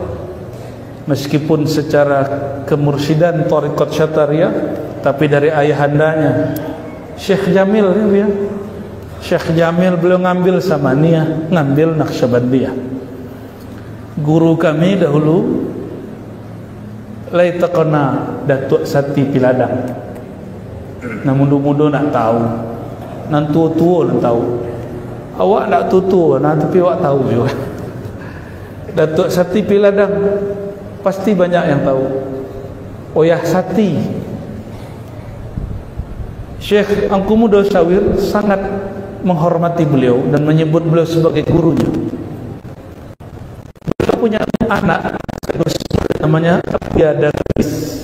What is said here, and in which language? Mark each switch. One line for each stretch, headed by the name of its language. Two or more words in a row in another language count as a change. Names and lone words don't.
Indonesian: Meskipun secara kemursidan thariqat Syatariyah, tapi dari ayahandanya Syekh Jamil, ya, Syekh Jamil beliau ngambil Samaniyah, ngambil Naqsyabandiyah. Guru kami dahulu laitaqna Datuk Sati Piladang.
Minangkabau: Nah mudu-mudu nak tahu, nan tua-tua nak tahu. Awak nak tua-tua, nah tapi awak tahu juga.
Indonesian: Datuk Sati Piladang pasti banyak yang tahu. Oyah Sati, Syekh Angku Muda Syawir sangat menghormati beliau dan menyebut beliau sebagai gurunya. Beliau punya anak namanya Abuya Darwis.